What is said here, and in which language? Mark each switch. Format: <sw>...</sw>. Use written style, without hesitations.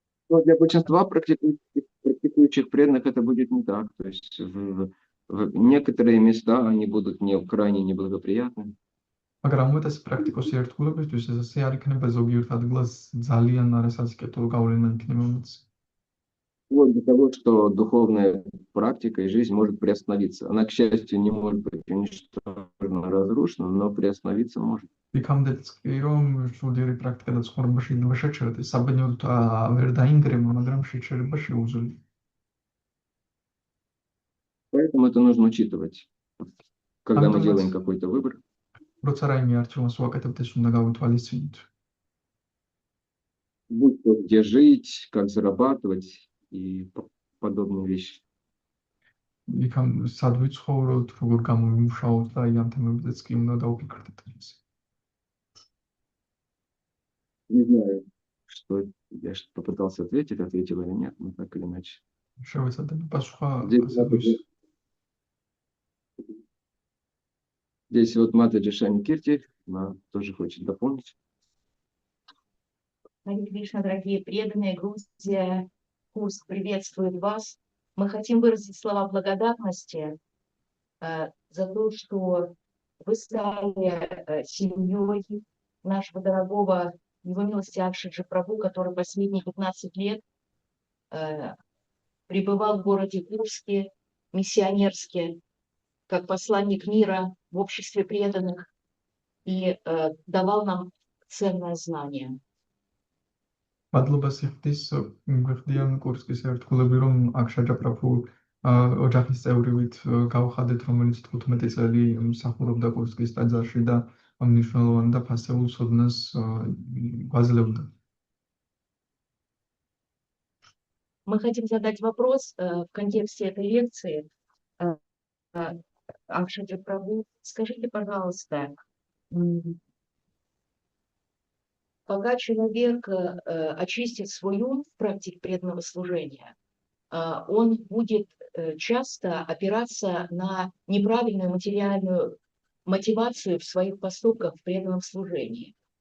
<ru>Но для большинства практикующих преданных это будет не так. То есть в некоторые места они будут крайне неблагоприятны.</ru> <ka>მაგრამ უმეტეს პრაქტიკოსი ერთგულებისთვის ეს ასე არ იქნება, ზოგიერთ ადგილას ძალიან არასასიკეთო გავლენა იქნება მას.</ka> <ru>Вот для того, что духовная практика и жизнь может приостановиться. Она, к счастью, не может быть уничтожена, разрушена, но приостановиться может.</ru> <ka>იქამდეც კი რომ სულიერი პრაქტიკა და ცხოვრება შეიძლება შეჩერდეს, საბედნიეროდ ვერ დაინგრევა, მაგრამ შეჩერება შეუძლია.</ka> <ru>Поэтому это нужно учитывать, когда мы делаем какой-то выбор.</ru> <ka>როცა რაიმე არჩევანს ვაკეთებთ, ეს უნდა გავითვალისწინოთ.</ka> <ru>Будь то где жить, как зарабатывать и подобные вещи.</ru> <ka>იქამ სად ვიცხოვროთ, როგორ გამოვიმუშაოთ და აი ამ თემებზეც კი უნდა დავფიქრდეთ ეს.</ka> <ru>Не знаю, что я попытался ответить, ответил или нет, но так или иначе.</ru> <ka>შევეცადე პასუხა</ka> <ru>Здесь вот Матаджи Шани Кирти, она тоже хочет дополнить. Харе Кришна, дорогие преданные, Грузия, Курск приветствует вас. Мы хотим выразить слова благодарности за то, что вы стали семьей нашего дорогого Его милости Акшаджи Прабху, который последние 15 лет пребывал в городе Курске, миссионерски, как посланник мира в обществе преданных и давал нам ценное знание.</ru> <ka>მადლობას იხდის გვიხდიან კურსკის ერთგულები, რომ აქშაჯა პრაფუ ოჯახის წევრივით გავხადეთ, რომელიც 15 წელი მსახურობდა კურსკის ტაძარში და მნიშვნელოვან და ფასეულ სოდნას გვაძლევდა.</ka> <ru>Мы хотим задать вопрос в контексте этой лекции. Акшаджи Прабху, скажите, пожалуйста, Пока человек очистит свой ум в практике преданного служения, он будет часто опираться на неправильную материальную мотивацию в своих поступках в преданном служении.</ru>